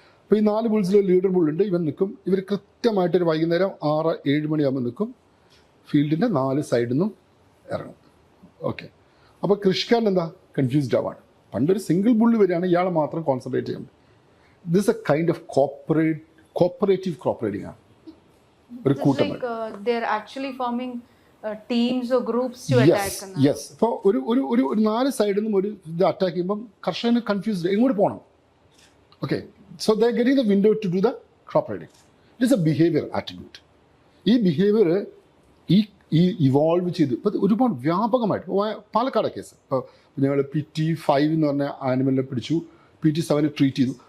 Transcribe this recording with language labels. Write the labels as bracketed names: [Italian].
[Malayalam] അപ്പോൾ ഈ 4 ബുൾസിൽ ലീഡർ ബുള്ളുണ്ട്. ഇവൻ നിൽക്കും. ഇവർ കൃത്യമായിട്ടൊരു വൈകുന്നേരം 6-7 മണിയാകുമ്പോൾ നിൽക്കും. ഫീൽഡിൻ്റെ 4 സൈഡിൽ നിന്നും ഇറങ്ങും. ഓക്കെ, അപ്പോൾ കൃഷിക്കാരൻ എന്താ കൺഫ്യൂസ്ഡ് ആവാണ്. പണ്ടൊരു സിംഗിൾ ബുള്ള് വരികയാണ്, ഇയാളെ മാത്രം കോൺസെൻട്രേറ്റ് ചെയ്യുന്നത്. [English] this a kind of [Malayalam] cooperative crop riding ആണ്, ഒരു [English] It's [Malayalam] കൂട്ടം. [English] like they're actually forming teams or groups to attack. Yes. [Malayalam] ഇപ്പോൾ ഒരു 4 സൈഡിൽ നിന്നും ഒരു ഇത് അറ്റാക്ക് ചെയ്യുമ്പം കർഷകന് കൺഫ്യൂസ്ഡ് എങ്ങോട്ട് പോകണം. [English] Okay, so they getting the window to do the crop riding. It is a behaviour attitude. [Malayalam] ഈ ബിഹേവിയർ ഈ ഇവോൾവ് ചെയ്ത് ഇപ്പോൾ ഒരുപാട് വ്യാപകമായിട്ട് പാലക്കാട് കേസ് ഇപ്പോൾ ഞങ്ങൾ PT5 എന്ന് പറഞ്ഞ ആനിമലിനെ പിടിച്ചു, PT7 ട്രീറ്റ് ചെയ്തു.